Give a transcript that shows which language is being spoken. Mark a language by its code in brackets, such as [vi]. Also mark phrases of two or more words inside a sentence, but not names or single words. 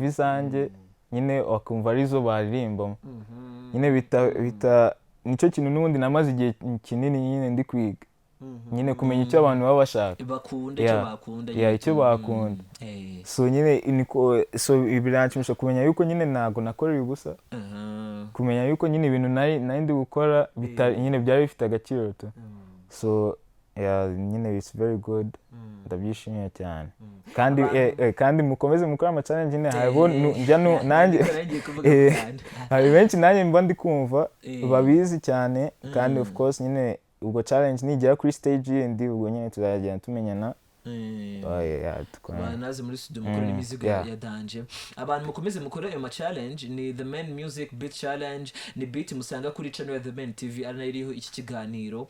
[rw] izanjye nyine bakumva arizo baririmbamo nyine bita nicyo kintu n'ubundi namaze igihe kinini nyine ndi kwiga nyine kumenya icyo abantu baba bashaka icyo bakunda so nyine so biranshimisha kumenya yuko nyine ntago nakorera ubusa kumenya yuko nyine ibintu nari ndi gukora nyine byari bifite agaciro tu so nyine [en] it's very good [rw] ndabyishimiye cyane kandi mukomeze mukora ama challenge nyine hariho nanjye hari benshi nanjye mba ndi kumva babizi cyane kandi [en] of course [rw] nyine ubwo challenge nigera kuri stage yindi ubwo nyine tuzagenda tumenyana banaze muri studio mukora n'imizigo ya danje abantu mukomeze mukora ayo ma challenge ni The Man Music Beat Challenge ni beat musanga kuri channel ya The Man TV ari nayo iriho iki kiganiro.